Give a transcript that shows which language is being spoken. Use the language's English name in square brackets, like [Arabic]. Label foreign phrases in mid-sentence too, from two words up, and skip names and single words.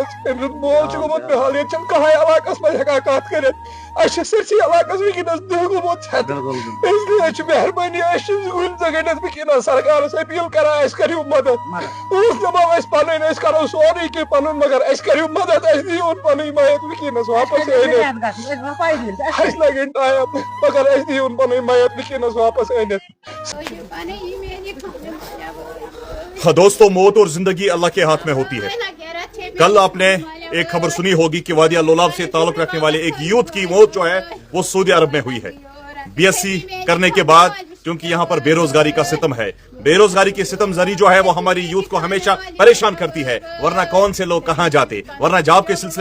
[Kashmiri] أمۍ سُنٛد مول چھُ گوٚمُت بِحال ییٚتہِ چھُنہٕ کٕہٕنۍ علاقس منٛز ہٮ۪کان کتھ کٔرِتھ اَسہِ چھِ سٲرسٕے علاقس وٕنکیٚنس دٕہ گوٚمُت اِسلیے چھِ مہربٲنی أسۍ چھِ کُنہِ زٔگنس وٕنکیٚنس سرکارس أپیٖل کران اَسہِ کٔرِو مدد أسۍ دپو أسۍ پنٕنۍ أسۍ کرو سورُے کینٛہہ پنُن مگر اَسہِ کٔرِو مدد اَسہِ دِیِوُن پنٕنۍ میت وٕنکیٚنس واپس أنِتھ اَسہِ لگن ٹایم مگر اَسہِ دِیِوُن پنٕنۍ میت وٕنکیٚنس واپس أنِتھ [Urdu] دوستوں موت اور زندگی اللہ کے ہاتھ میں ہوتی ہے کل آپ نے ایک خبر سنی ہوگی کہ وادی لولاب سے تعلق رکھنے والے ایک یوتھ کی موت جو ہے وہ سعودی عرب میں ہوئی ہے بی ایس سی کرنے کے بعد کیونکہ یہاں پر بے روزگاری کا ستم ہے بے روزگاری کی ستم زری جو ہے وہ ہماری یوتھ کو ہمیشہ پریشان کرتی ہے ورنہ کون سے لوگ کہاں جاتے ورنہ جاب کے سلسلے